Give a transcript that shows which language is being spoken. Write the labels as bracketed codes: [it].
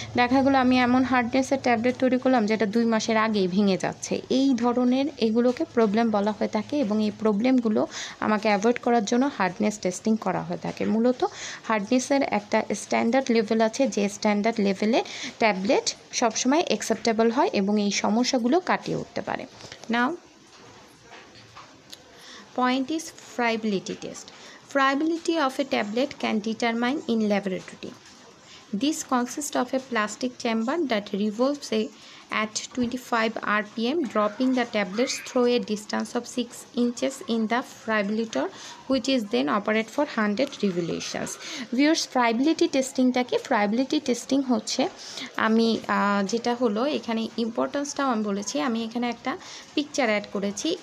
[bn] দেখা গেলো আমি এমন হার্ডনেসের ট্যাবলেট তৈরি করলাম যেটা 2 মাসের আগেই ভেঙে যাচ্ছে, এই ধরনের এগুলোকে প্রবলেম বলা হয়ে থাকে, এবং এই প্রবলেমগুলো আমাকে অ্যাভয়েড করার জন্য হার্ডনেস টেস্টিং করা হয়ে থাকে। মূলত হার্ডনেসের একটা স্ট্যান্ডার্ড লেভেল আছে, যে স্ট্যান্ডার্ড লেভেলে ট্যাবলেট সবসময় অ্যাকসেপ্টেবল হয় এবং এই সমস্যাগুলো কাটিয়ে উঠতে পারে। [en] Now point is friability test. Friability of a tablet can determine in laboratory. This consists of a plastic chamber that revolves at 25 rpm, dropping the tablets through a distance of 6 inches in the friabilitor, which is then operate for 100 revolutions. [bn] Viewers, friability testing টাকে friability testing হচ্ছে আমি যেটা হলো এখানে ইম্পর্টেন্সটাও আমি বলেছি, আমি এখানে একটা পিকচার অ্যাড করেছি।